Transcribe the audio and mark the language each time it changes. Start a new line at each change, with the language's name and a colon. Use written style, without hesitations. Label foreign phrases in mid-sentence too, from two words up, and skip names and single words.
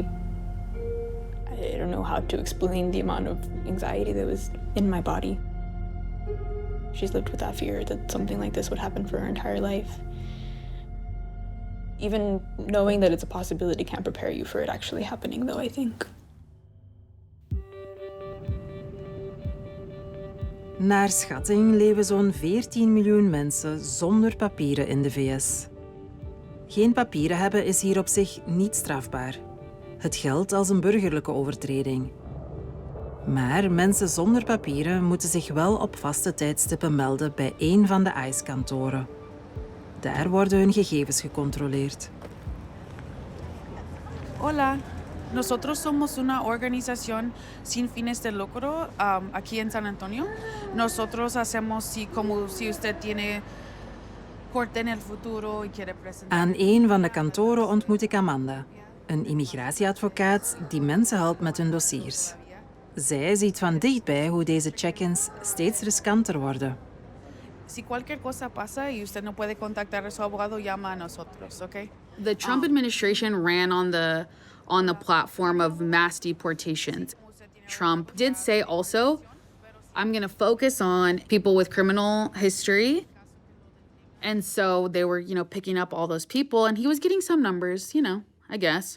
English: I don't know how to explain the amount of anxiety that was in my body. She's lived with that fear that something like this would happen for her entire life. Even knowing that it's a possibility can't prepare you for it actually happening, though, I think.
Dutch: Naar schatting leven zo'n 14 miljoen mensen zonder papieren in de VS. Geen papieren hebben is hier op zich niet strafbaar. Het geldt als een burgerlijke overtreding. Maar mensen zonder papieren moeten zich wel op vaste tijdstippen melden bij één van de ICE-kantoren. Daar worden hun gegevens gecontroleerd.
Spanish: Hola, nosotros somos una organización sin fines de lucro aquí en San Antonio. Nosotros hacemos como si usted tiene corte en el futuro y quiere presentar.
Dutch: Aan één van de kantoren ontmoet ik Amanda, een immigratieadvocaat die mensen helpt met hun dossiers. Zij ziet van dichtbij hoe deze check-ins steeds riskanter worden.
Spanish: Si cualquier cosa pasa y usted no puede contactar a su abogado, llama a nosotros, okay?
English: The Trump administration ran on the platform of mass deportations. Trump did say also, I'm going to focus on people with criminal history. And so they were, picking up all those people, and he was getting some numbers, I guess.